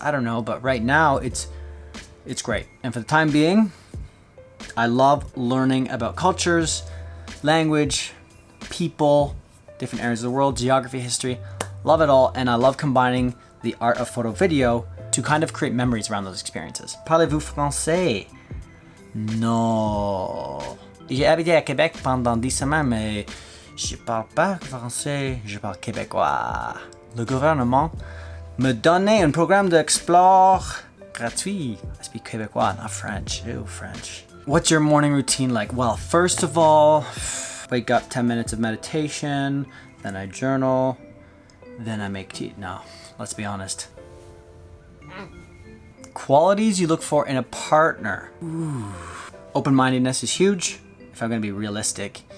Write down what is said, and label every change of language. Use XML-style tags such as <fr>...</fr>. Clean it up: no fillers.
<en>I don't know, but right now it's great. And for the time being, I love learning about cultures, language, people, different areas of the world, geography, history, love it all. And I love combining the art of photo video to kind of create memories around those experiences.</en> <fr>Parlez-vous français? Non. J'ai habité à Québec pendant 10 semaines, mais je parle pas français, je parle québécois. Le gouvernement me donnait un programme d'explore gratuit.</fr> <en>I speak québécois, not French. Ew, French. What's your morning routine like? Well, first of all, wake up, 10 minutes of meditation, then I journal, then I make tea. No, let's be honest. Qualities you look for in a partner. Ooh. Open-mindedness is huge, if I'm gonna be realistic.</en>